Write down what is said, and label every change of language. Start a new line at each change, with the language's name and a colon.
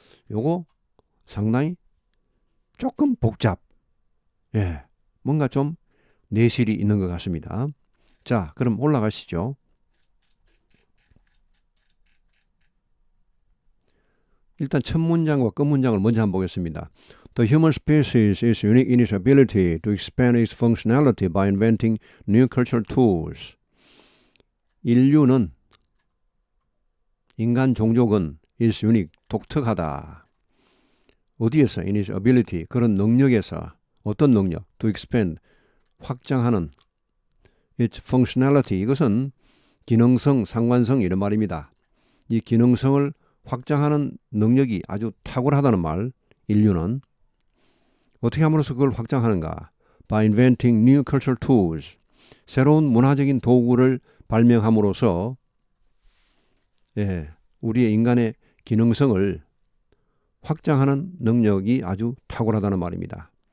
Korean: 요거 상당히 조금 복잡. 뭔가 좀 내실이 있는 것 같습니다. 자, 그럼 올라가시죠. 일단 첫 문장과 끝 문장을 먼저 한번 보겠습니다.
English: The human species is unique in its ability to expand its functionality by inventing new cultural tools.
Korean: 인류는 인간 종족은
English: is unique,
Korean: 독특하다. 어디에서?
English: in its ability,
Korean: 그런 능력에서. 어떤 능력?
English: to expand,
Korean: 확장하는. its functionality, 이것은 기능성, 상관성 이런 말입니다. 이 기능성을 확장하는 능력이 아주 탁월하다는 말, 인류는. 어떻게 함으로써 그걸 확장하는가?
English: By inventing new cultural tools,
Korean: 새로운 문화적인 도구를 발명함으로써 우리의 인간의 기능성을 확장하는 능력이 아주 탁월하다는 말입니다.